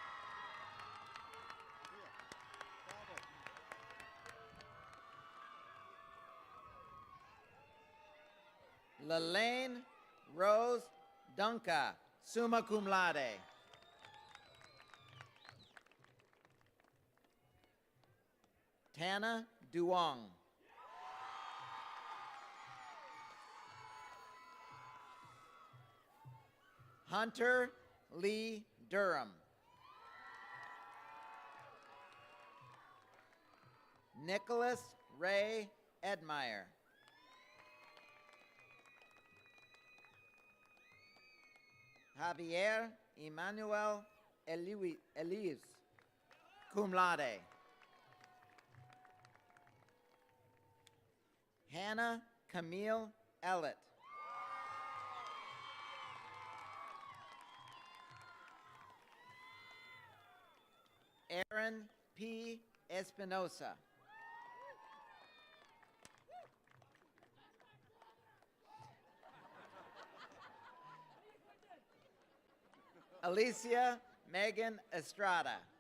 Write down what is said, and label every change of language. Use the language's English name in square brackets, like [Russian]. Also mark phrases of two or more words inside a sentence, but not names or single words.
[English] Lelaine Rose Dunca, [Latin] summa cum laude. [English] Tana Duong. Hunter Lee Durham. Nicholas Ray Edmeyer. Javier Emmanuel Elias, [Latin] cum laude. [English] Hannah Camille Ellett. Aaron P. Espinosa. Alicia Megan Estrada.